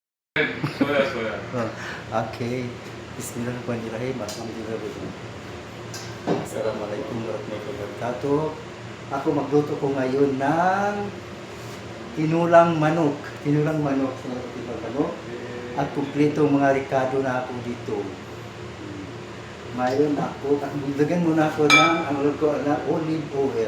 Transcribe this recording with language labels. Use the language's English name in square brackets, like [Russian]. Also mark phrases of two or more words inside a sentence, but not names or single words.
[English] Soya, soya. Okay. [Arabic] Bismillahirrahmanirrahim. Alhamdulillah. السلام عليكم ورحمة الله وبركاته. [Filipino] Ako magluto ko ngayon ng tinulang manok. Tinulang manok. Tinulang manok. At kumpleto mga ricado na ako dito. Mayroon ako, lagyan muna ako ng ang ko na [English] olive oil.